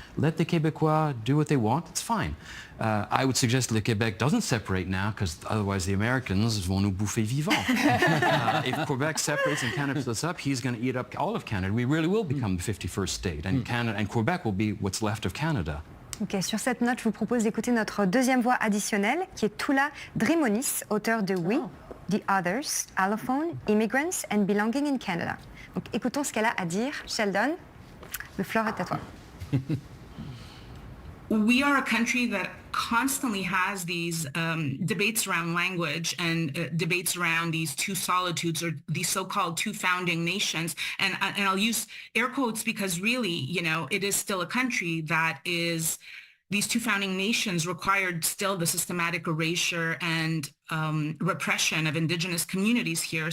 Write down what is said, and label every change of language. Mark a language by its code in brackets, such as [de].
[en] Let the Québécois do what they want. It's fine. I would suggest that Quebec doesn't separate now, because otherwise the Americans [fr] vont nous bouffer vivants. [en] If Quebec separates and Canada splits up, he's going to eat up all of Canada. We really will become the 51st state, and Canada and Quebec will be what's left of Canada. [fr] Ok, sur cette note, je vous propose d'écouter notre deuxième voix additionnelle, qui est Tula Drimonis, auteur de We, The Others, Allophone, Immigrants and Belonging in Canada. Donc écoutons ce qu'elle a à dire. Sheldon, le floor est à toi. [en] We are a country that constantly has these debates around language and debates around these two solitudes, or these so-called two founding nations. And I'll use air quotes because really, you know, it is still a country that is, these two founding nations required still the systematic erasure and repression of Indigenous communities here.